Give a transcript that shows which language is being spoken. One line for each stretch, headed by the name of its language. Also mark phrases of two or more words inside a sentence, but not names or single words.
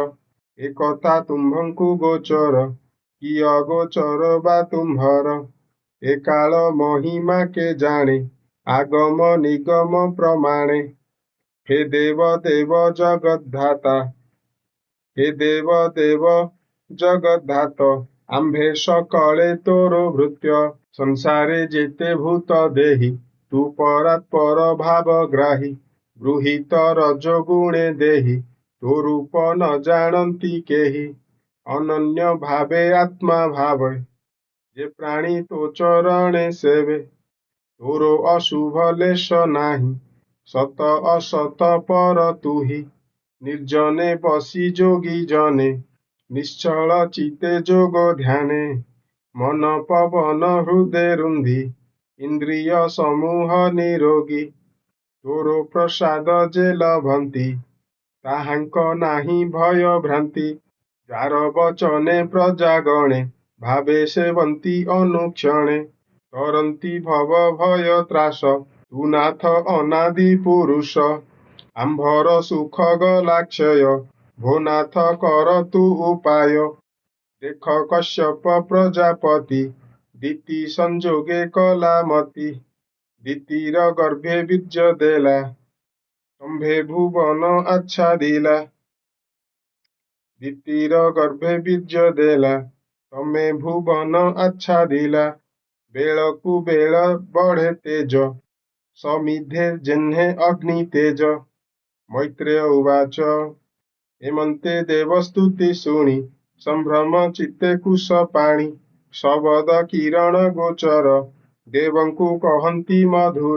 Odia: ଏକତା ତୁମ୍ଭଙ୍କୁ ଗୋଚର କି ଅଗୋଚର ବା ତୁମ୍ଭର। ଏ କାଳ ମହିମା କେ ଜାଣେ ଆଗମ ନିଗମ ପ୍ରମାଣେ। ହେ ଦେବ ଦେବ ଜଗଦ୍ଧାତା ହେ ଦେବ ଦେବ ଜଗଦ୍ଧାତ ଆମ୍ଭେ ସକଳେ ତୋର ଭୃତ୍ୟ। ସଂସାରେ ଯେତେ ଭୂତ ଦେହି ତୁ ପରାତ୍ପର ଭାବ ଗ୍ରାହୀ। ଗୃହୀତ ରଜଗୁଣେ ଦେହି ତୋ ରୂପ ନ ଜାଣନ୍ତି କେହି। ଅନନ୍ୟ ଭାବେ ଆତ୍ମା ଭାବେ ଯେ ପ୍ରାଣୀ ତୋ ଚରଣେ ସେବେ। ତୋରୋ ଅଶୁଭ ଲେଶ ନାହି ସତ ଅସତ ପର ତୁହି। ନିର୍ଜନେ ବସି ଯୋଗୀ ଜନେ ନିଶ୍ଚଳ ଚିତ୍ତେ ଯୋଗ ଧ୍ୟାନେ। ମନ ପବନ ହୃଦୟ ରୁନ୍ଧି ଇନ୍ଦ୍ରିୟ ସମୂହ ନିରୋଗୀ। ତୋରୋ ପ୍ରସାଦ ଯେ ଲଭନ୍ତି ତାହାଙ୍କ ନାହି ଭୟ ଭ୍ରାନ୍ତି। ଯାର ବଚନେ ପ୍ରଜାଗଣେ ଭାବେ ସେବନ୍ତି ଅନୁକ୍ଷଣେ। ତରନ୍ତି ଭବ ଭୟ ତ୍ରାସ ତୁ ନାଥ ଅନାଦି ପୁରୁଷ। ଆମ୍ଭର ସୁଖ ଗଲାକ୍ଷୟ ଭୋନାଥ କର ତୁ ଉପାୟ। ଦେଖ କଶ୍ୟପ ପ୍ରଜାପତି ଦିତି ସଂଯୋଗେ କଳାମତି। ଦିତିର ଗର୍ଭେ ବୀଜ ଦେଲା ତମ୍ଭେ ଭୁବନ ଆଚ୍ଛାଦିଲା। ଦିତିର ଗର୍ଭେ ବୀଜ ଦେଲା ତମେ ଭୁବନ ଆଚ୍ଛାଦିଲା। ବେଳକୁ ବେଳ ବଢ଼େ ତେଜ ସମିଧେ ଯିହ୍ନେ ଅଗ୍ନି ତେଜ। ମୈତ୍ରେୟ ଉବାଚ ଏମନ୍ତେ ଦେବସ୍ତୁତି ଶୁଣି ସମ୍ଭ୍ରମ ଚିତ୍ତେ କୁଶ ପାଣି। ଶବଦ କିରଣ ଗୋଚର ଦେବଙ୍କୁ କହନ୍ତି ମଧୁର।